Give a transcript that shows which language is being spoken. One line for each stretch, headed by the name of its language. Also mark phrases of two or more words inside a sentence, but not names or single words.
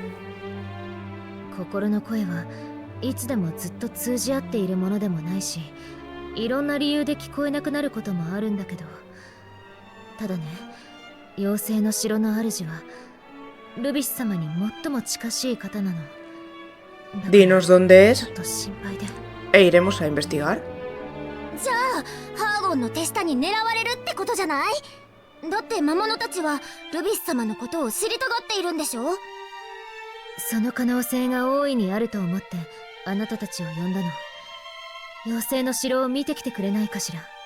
Japanese: 心の声はいつでもずっと通じ合っているものでもないし、いろんな理由で聞こえなくなることもあるんだけど、ただね、妖精の城の主はルビス様に最も近しい方なの。
Spanish: Dinos dónde es
Japanese: ちょっと心配で。
Spanish: e iremos a investigar.
Japanese: じゃあハーゴンの手下に狙われるってことじゃない？だって魔物たちはルビス様のことを知りたがっているんでしょ？その可能性が大いにあると思ってあなたたちを呼んだの。妖精の城を見てきてくれないかしら。